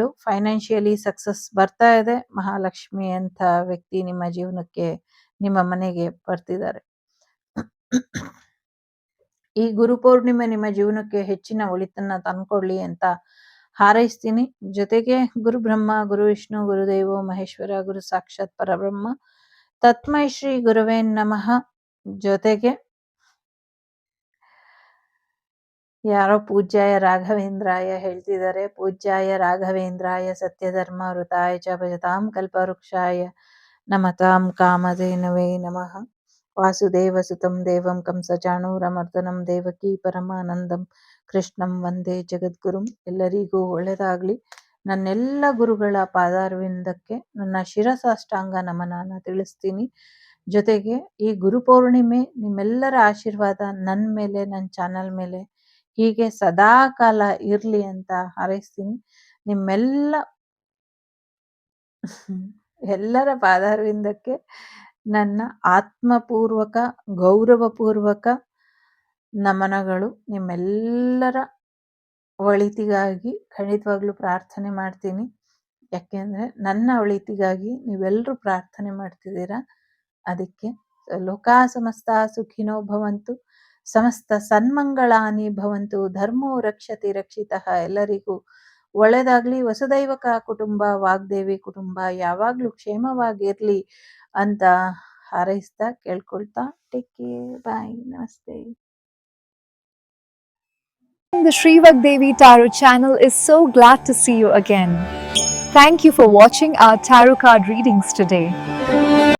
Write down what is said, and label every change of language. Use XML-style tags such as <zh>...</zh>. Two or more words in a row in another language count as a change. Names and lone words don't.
<en>financially success</en> <kn>ಬರ್ತಾ ಇದೆ. ಮಹಾಲಕ್ಷ್ಮಿ ಅಂತ ವ್ಯಕ್ತಿ ನಿಮ್ಮ ಜೀವನಕ್ಕೆ, ನಿಮ್ಮ ಮನೆಗೆ ಬರ್ತಿದ್ದಾರೆ. ಈ ಗುರು ಪೌರ್ಣಿಮೆ ನಿಮ್ಮ ಜೀವನಕ್ಕೆ ಹೆಚ್ಚಿನ ಒಳಿತನ್ನ ತಂದ್ಕೊಡ್ಲಿ ಅಂತ ಹಾರೈಸ್ತೀನಿ.</kn> <sa>ಜೊತೆಗೆ ಗುರು ಬ್ರಹ್ಮ, ಗುರು ವಿಷ್ಣು, ಗುರುದೇವೋ ಮಹೇಶ್ವರ, ಗುರು ಸಾಕ್ಷಾತ್ ಪರಬ್ರಹ್ಮ, ತಸ್ಮೈ ಶ್ರೀ ಗುರುವೇ ನಮಃ.</sa> <kn>ಜೊತೆಗೆ ಯಾರೋ</kn> <sa>ಪೂಜ್ಯಾಯ ರಾಘವೇಂದ್ರಾಯ</sa> <kn>ಹೇಳ್ತಿದ್ದಾರೆ.</kn> <sa>ಪೂಜ್ಯಾಯ ರಾಘವೇಂದ್ರಾಯ ಸತ್ಯಧರ್ಮ ವೃತಾಯ ಚ ಭಜತಾಂ ಕಲ್ಪವೃಕ್ಷಾಯ ನಮತಾಂ ಕಾಮಧೇನವೇ ನಮಃ. ವಾಸುದೇವ ಸುತಂ ದೇವಂ ಕಂಸಚಾಣೂರಮರ್ದನಂ ದೇವಕೀ ಪರಮಾನಂದಂ ಕೃಷ್ಣಂ ವಂದೇ ಜಗದ್ಗುರುಂ.</sa> <kn>ಎಲ್ಲರಿಗೂ ಒಳ್ಳೆಯದಾಗ್ಲಿ. ನನ್ನೆಲ್ಲ ಗುರುಗಳ ಪಾದಾರವಿಂದಕ್ಕೆ ನನ್ನ ಶಿರಸಾಷ್ಟಾಂಗ ನಮನನ ತಿಳಿಸ್ತೀನಿ. ಜೊತೆಗೆ ಈ ಗುರು ಪೌರ್ಣಿಮೆ ನಿಮ್ಮೆಲ್ಲರ ಆಶೀರ್ವಾದ ನನ್ನ ಮೇಲೆ, ನನ್ನ ಚಾನಲ್ ಮೇಲೆ ಹೀಗೆ ಸದಾ ಕಾಲ ಇರ್ಲಿ ಅಂತ ಹಾರೈಸ್ತೀನಿ. ನಿಮ್ಮೆಲ್ಲ ಎಲ್ಲರ ಪಾದಾರವಿಂದಕ್ಕೆ ನನ್ನ ಆತ್ಮಪೂರ್ವಕ, ಗೌರವಪೂರ್ವಕ ನಮನಗಳು. ನಿಮ್ಮೆಲ್ಲರ ಒಳಿತಿಗಾಗಿ ಖಂಡಿತವಾಗ್ಲೂ ಪ್ರಾರ್ಥನೆ ಮಾಡ್ತೀನಿ. ಯಾಕೆಂದ್ರೆ ನನ್ನ ಒಳಿತಿಗಾಗಿ ನೀವೆಲ್ಲರೂ ಪ್ರಾರ್ಥನೆ ಮಾಡ್ತಿದ್ದೀರಾ.</kn> <sa>ಅದಕ್ಕೆ ಲೋಕಾ ಸಮಸ್ತ ಸುಖಿನೋ ಭವಂತು, ಸಮಸ್ತ ಸನ್ಮಂಗಳಾನಿ ಭವಂತು, ಧರ್ಮೋ ರಕ್ಷತಿ ರಕ್ಷಿತಃ.</sa> <kn>ಎಲ್ಲರಿಗೂ ಒಳ್ಳೆದಾಗ್ಲಿ.</kn> <sa>ವಸುದೈವಕ ಕುಟುಂಬ,</sa> <kn>ವಾಗ್ದೇವಿ ಕುಟುಂಬ ಯಾವಾಗ್ಲೂ ಕ್ಷೇಮವಾಗಿರ್ಲಿ ಅಂತ ಹಾರೈಸ್ತಾ ಕೇಳ್ಕೊಳ್ತಾ</kn> <en>take care, bye,</en> <kn>ನಮಸ್ತೆ.</kn> <en>The Sri Vagdevi Tarot channel is so glad to see you again. Thank you for watching our tarot card readings today.</en>